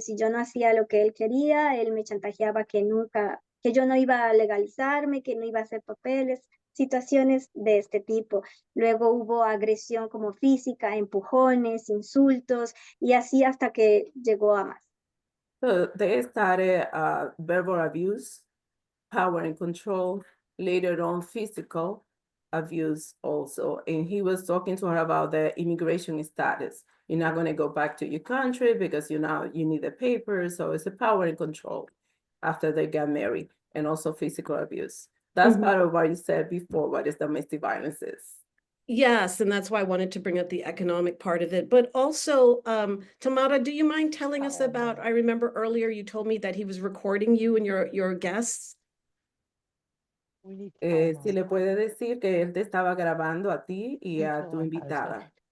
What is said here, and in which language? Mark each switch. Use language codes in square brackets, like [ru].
[es] Si yo no hacía lo que él quería, él me chantajeaba que yo no iba a legalizarme, que no iba a hacer papeles, situaciones de este tipo. Luego hubo agresión como física, empujones, insultos, y así hasta que llegó a más. [en] So they started verbal abuse, power and control, later on physical abuse also. And he was talking to her about the immigration status. You're not going to go back to your country because you need the papers. So it's a power and control after they got married, and also physical abuse. That's part of what you said before, what is domestic violence is. Yes, and that's why I wanted to bring up the economic part of it. But also, Tamara, do you mind telling us about, I remember earlier you told me that he was recording you and your guests. [es] Si le puede decir que él te estaba grabando a ti y a tu invitada.